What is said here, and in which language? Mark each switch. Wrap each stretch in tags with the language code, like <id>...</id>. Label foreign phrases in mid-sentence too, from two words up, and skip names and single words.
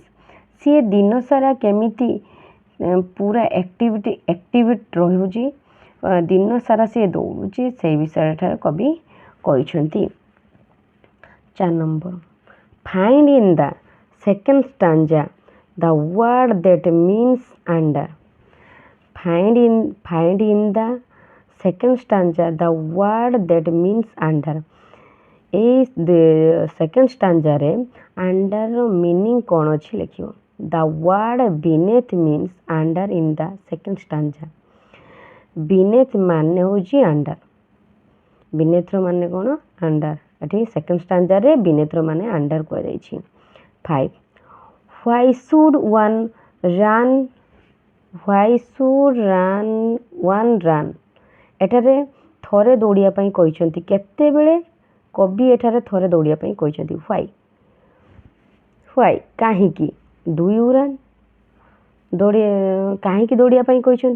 <or>ସିଏ ଦିନସାରା କେମିତି ପୁରା ଆକ୍ଟିଭ୍ ରହୁଛି, ଦିନସାରା ସିଏ ଦୌଡ଼ୁଛି, ସେଇ ବିଷୟରେ ଏଠାରେ କବି କହିଛନ୍ତି।</or> <en>4 number, Find in the second stanza the word that means under. Find in the second stanza the word that means under.</en> <or>এই</or> <en>second stanza</en> <or>ଆଣ୍ଡରର ମିନିଂ କ'ଣ ଅଛି ଲେଖିବ।</or> <en>The word beneath means under in the second stanza.</en> <or>beneath ମାନେ ହେଉଛି ଆଣ୍ଡର। beneathର ମାନେ କ'ଣ? ଆଣ୍ଡର। ଏଠି</or> <en>second stanza</en> <or>beneathର ମାନେ ଆଣ୍ଡର କୁହାଯାଇଛି।</or> <en>5, why should one run?</en> <or>ଏଠାରେ ଥରେ ଦୌଡ଼ିବା ପାଇଁ କହିଛନ୍ତି। କେତେବେଳେ କବି ଏଠାରେ ଥରେ ଦୌଡ଼ିବା ପାଇଁ କହିଛନ୍ତି? ହ୍ୱାଇ? କାହିଁକି?</or> <en>do you run?</en> <or>କାହିଁକି ଦୌଡ଼ିବା ପାଇଁ କହିଛନ୍ତି?</or>